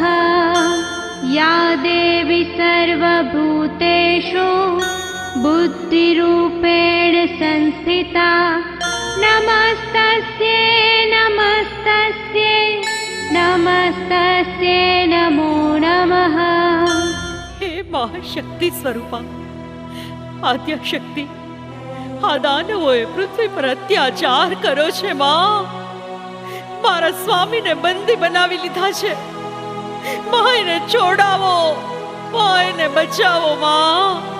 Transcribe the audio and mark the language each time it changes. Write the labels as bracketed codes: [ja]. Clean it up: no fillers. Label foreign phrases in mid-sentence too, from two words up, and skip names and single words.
[sa] या देवी सर्वभूतेषु बुद्धिरूपेण संस्थिता नमस्तस्यै नमस्तस्यै नमस्तस्यै नमो नमः. [gu] હે મહાશક્તિ સ્વરૂપા, આદ્યશક્તિ, આ દાનવોએ પૃથ્વી પર અત્યાચાર કર્યો છે માં. મારા સ્વામીને બંદી બનાવી લીધા છે. માં એને છોડાવો, માં એને બચાવો માં.